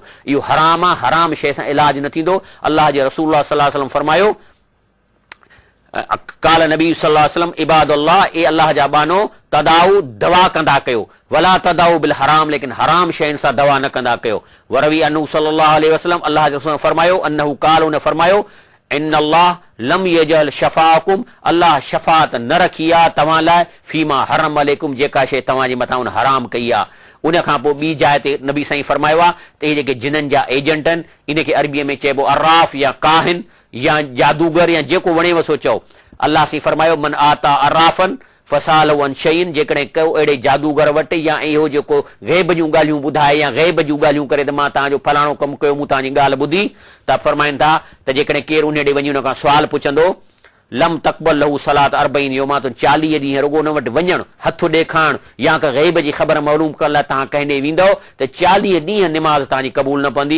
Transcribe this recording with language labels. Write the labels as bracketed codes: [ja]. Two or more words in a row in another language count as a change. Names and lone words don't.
[sd] इहो हराम आहे, हराम शइ सां इलाज न थींदो। अल्लाह जे रसूल [ar] صلى الله عليه وسلم [sd] फरमायो, [ar] قال النبي صلى الله عليه وسلم عباد الله, [sd] ए अल्लाह जा बानो, तदाउ दवा कंदा कयो, [ar] ولا تداووا بالحرام, [sd] लेकिन हराम शयुनि सां दवा न कंदा कयो। [ar] وروي عنه صلى الله عليه وسلم, [sd] अल्लाह जे रसूल फरमायो, [ar] أنه قال, [sd] उन फरमायो, [ar] إن الله لم يجعل شفاءكم, [sd] अल्लाह शफात न रखी आहे तव्हां लाइ, [ar] فيما حرم عليكم, [sd] जेका शइ तव्हांजे मथां उन हराम कई आहे। उन खां पोइ ॿी जाइ ते नबी साईं फरमायो आहे त इहे जेके जिननि जा एजेंट आहिनि, इनखे अरबीअ में चइबो अर्राफ या काहिन या जादूगर या जेको वणेव सो चओ। अल्लाह साईं फरमायो, [ar] من أتى عرافا فسأله عن شيء, [sd] जेकॾहिं कयो अहिड़े जादूगर वटि या इहो जेको ग़ैब जूं ॻाल्हियूं ॿुधाए या ग़ैब जूं ॻाल्हियूं करे त मां तव्हांजो फलाणो कमु कयो, मूं तव्हांजी ॻाल्हि ॿुधी, त फरमाइनि था त जेकॾहिं केरु उन ॾे वञी हुन खां सुवाल पुछंदो, [ar] لم تقبل له صلاة أربعين يوما, [sd] तो 40 ॾींहं रुगो उन वटि वञणु, हथु ॾेखारणु या का ग़ैब जी ख़बर मालूम करण लाइ तव्हां कंहिं ॾे वेंदव त 40 ॾींहं निमाज़ तव्हांजी क़बूल न पवंदी।